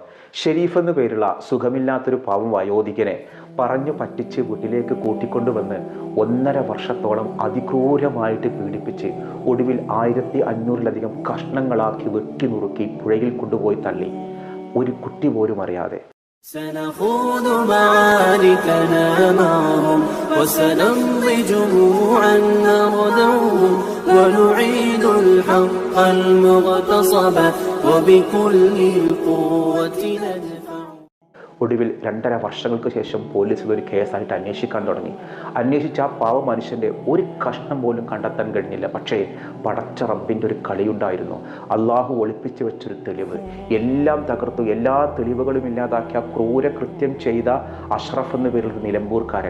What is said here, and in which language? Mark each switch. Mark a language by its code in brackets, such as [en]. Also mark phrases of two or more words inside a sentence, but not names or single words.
[ml] ഷെരീഫ് എന്നു പേരുള്ള സുഖമില്ലാത്തൊരു പാവം വയോധികനെ പറഞ്ഞു പറ്റിച്ച് വീട്ടിലേക്ക് കൂട്ടിക്കൊണ്ടുവന്ന് 1.5 വർഷത്തോളം അതിക്രൂരമായിട്ട് പീഡിപ്പിച്ച് ഒടുവിൽ 1500-ലധികം കഷ്ണങ്ങളാക്കി വെട്ടി നുറുക്കി പുഴയിൽ കൊണ്ടുപോയി തള്ളി, ഒരു കുട്ടി പോലും അറിയാതെ. [ar] سنخوض معاركنا معهم وسنمضي جموعا نردوهم ونعيد الحق المغتصب وبكل القوة ندفع. [ml] ഒടുവിൽ 2.5 വർഷങ്ങൾക്ക് ശേഷം പോലീസ് ഇതൊരു കേസായിട്ട് അന്വേഷിക്കാൻ തുടങ്ങി. അന്വേഷിച്ച ആ പാവ മനുഷ്യൻ്റെ ഒരു കഷ്ണം പോലും കണ്ടെത്താൻ കഴിഞ്ഞില്ല. പക്ഷേ പടച്ച റബ്ബിൻ്റെ ഒരു കളിയുണ്ടായിരുന്നു. അള്ളാഹു ഒളിപ്പിച്ചു വെച്ചൊരു തെളിവ്. എല്ലാം തകർത്തു, എല്ലാ തെളിവുകളും ഇല്ലാതാക്കിയ ക്രൂരകൃത്യം ചെയ്ത അഷ്റഫ് എന്ന പേരുള്ള നിലമ്പൂർക്കാരൻ.